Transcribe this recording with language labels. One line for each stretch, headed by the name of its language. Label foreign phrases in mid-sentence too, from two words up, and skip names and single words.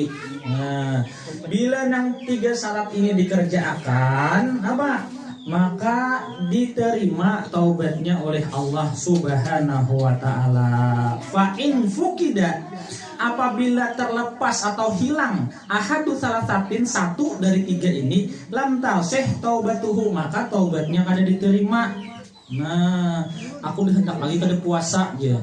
Banjar: Nah, bila yang 3 syarat ini dikerjakan apa? Maka diterima taubatnya oleh
Arabic: الله سبحانه وتعالى. فإن فقد,
Banjar: apabila terlepas atau hilang
Arabic: أحد ثلاثة,
Banjar: satu dari 3 ini,
Arabic: لم تصح توبته,
Banjar: maka taubatnya kada diterima. Nah, aku hendak lagi kada puasa aja.